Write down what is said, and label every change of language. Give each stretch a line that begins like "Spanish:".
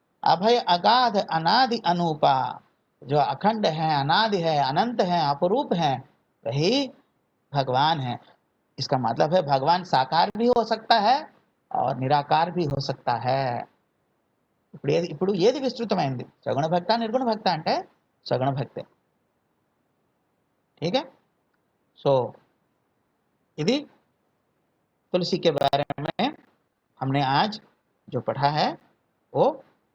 Hindi: अभय अगाध अनादि अनूपा, जो अखंड है, अनादि है, अनंत है, अपरूप है, वही भगवान है. इसका मतलब है भगवान साकार भी हो सकता है और निराकार भी हो सकता है.
Telugu: ఇప్పుడు ఏది విస్తృతమైంది? సగుణ భక్త నిర్గుణ భక్త అంటే సగుణ భక్తే.
Hindi: ठीक है. सो यदि तुलसी के बारे में हमने आज जो पढ़ा है वो